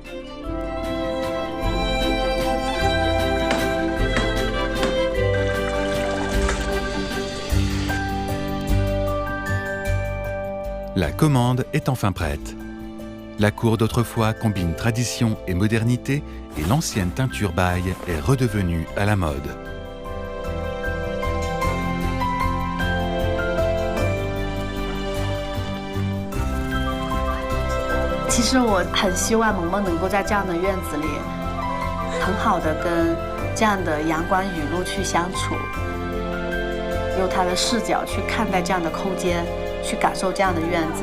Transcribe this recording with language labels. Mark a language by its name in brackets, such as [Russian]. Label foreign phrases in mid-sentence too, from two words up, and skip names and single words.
[French] La commande est enfin prête. La cour d'autrefois combine tradition et modernité et l'ancienne teinture Bai est redevenue à la mode. [Chinese] 其实我很希望萌萌能够在这样的院子里，很好的跟这样的阳光雨露去相处，用他的视角去看待这样的空间，去感受这样的院子。